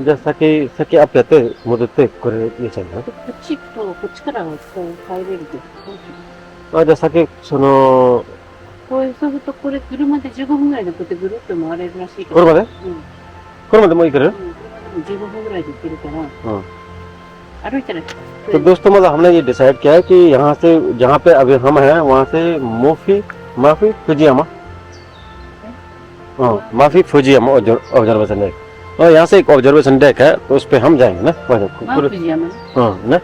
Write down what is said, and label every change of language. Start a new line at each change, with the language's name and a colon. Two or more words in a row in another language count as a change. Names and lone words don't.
Japanese: じゃあ先アップやって戻ってこれ入れちゃうの？こっち行くと、こっちからはこう帰れるけど、あ、じゃあ先そのこういう、そうするとこれ車で15分ぐらいでこうやってぐるっと回れるらしいけど。これまで？うん。これまでもう行ける？車でも15分ぐらいで行けるから、うん。歩いたら。
Hindi: तो दोस्तों, मतलब हमने ये डिसाइड किया है कि यहाँ से जहाँ पे अभी हम हैं वहाँ से माफी फुजियामा, हाँ माफी फुजियामा
English: observation deck,
Hindi: और यहाँ से एक
English: observation deck
Hindi: है तो उस पे हम जाएंगे ना, हाँ ना।